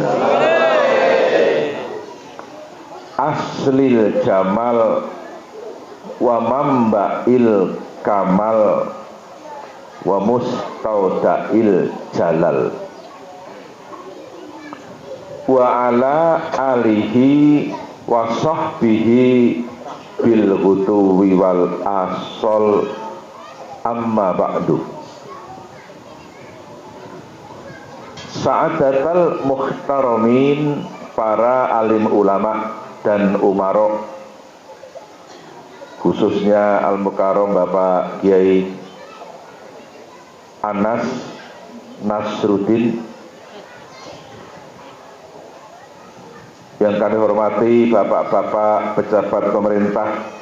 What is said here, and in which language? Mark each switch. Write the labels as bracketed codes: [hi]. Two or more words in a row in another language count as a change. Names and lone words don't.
[ar] أصل الجمال ومنبع الكمال ومستودع الجلال وعلى آله وصحبه بالغدو والآصال أما بعد. سعادة المحترمين, [id] para alim ulama dan umarok, khususnya Al-Mukarram Bapak Kiai Anas Nasruddin, yang kami hormati bapak-bapak pejabat pemerintah